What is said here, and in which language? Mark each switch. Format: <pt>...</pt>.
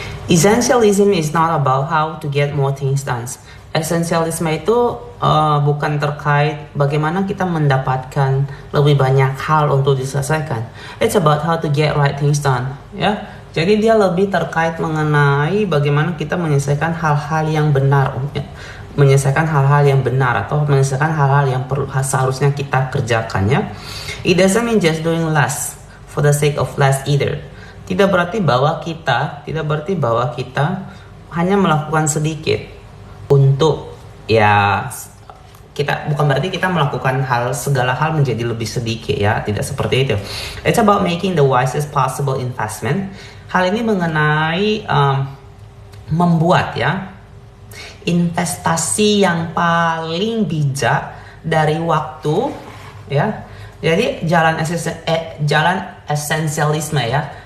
<en>Essentialism is not about how to get more things done.</en> <id>Esensialisme itu bukan terkait bagaimana kita mendapatkan lebih banyak hal untuk diselesaikan.</id> <en>It's about how to get right things done.</en> <id>Ya, jadi dia lebih terkait mengenai bagaimana kita menyelesaikan hal-hal yang benar, menyelesaikan hal-hal yang benar atau menyelesaikan hal-hal yang seharusnya kita kerjakan ya.</id> <en>It doesn't mean just doing less for the sake of less either.</en> <id>tidak berarti bahwa kita hanya melakukan sedikit untuk ya bukan berarti kita melakukan segala hal menjadi lebih sedikit ya, tidak seperti itu.</id> <en>It's about making the wisest possible investment.</en> <id>Hal ini mengenai membuat ya investasi yang paling bijak dari waktu ya. Jadi jalan esensialisme ya.</id>